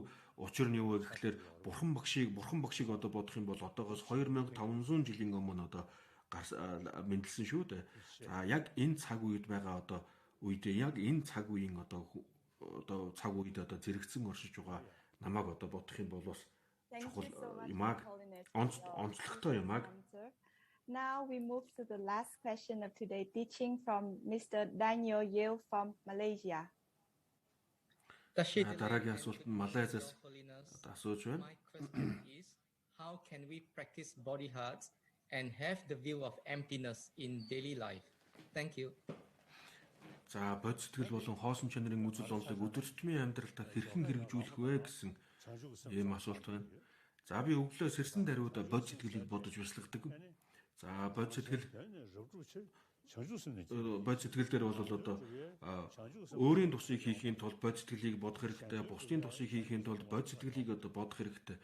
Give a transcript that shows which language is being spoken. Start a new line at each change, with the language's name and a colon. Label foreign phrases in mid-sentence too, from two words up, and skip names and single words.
Mongolian: Учир нь юу вэ гэхлээр бурхан багшийг одоо бодох юм бол одоогоос 2500 жилийн өмнө одоо мэдлсэн шүү дээ. За яг энэ цаг үед байгаа одоо үедээ яг энэ цаг үеийн одоо цаг үед одоо зэрэгцэн оршиж байгаа намайг одоо бодох юм бол бас чухал юмаг онцлогтой юмаг.
English: Now we move to the last question of today's teaching from Mr. Daniel Yeo from Malaysia.
Mongolian: Дараагийн асуулт нь Малайзаас асууж байна.
English: My question is, how can we practice body hearts and have the view of emptiness in daily life? Thank you.
Mongolian: За бод сэтгэл болон хоосон чанарын үзэл онолыг өдөр тутмын амьдралдаа хэрхэн хэрэгжүүлэх вэ гэсэн ийм асуулт байна. За би өглөө сэрсэн даруйд бод сэтгэлийг бодож бясалгадаг. За бод сэтгэл дээр бол одоо өөрийн тусыг хийхийн тулд бод сэтгэлийг бодох хэрэгтэй, бусдын тусыг хийхийн тулд бод сэтгэлийг одоо бодох хэрэгтэй.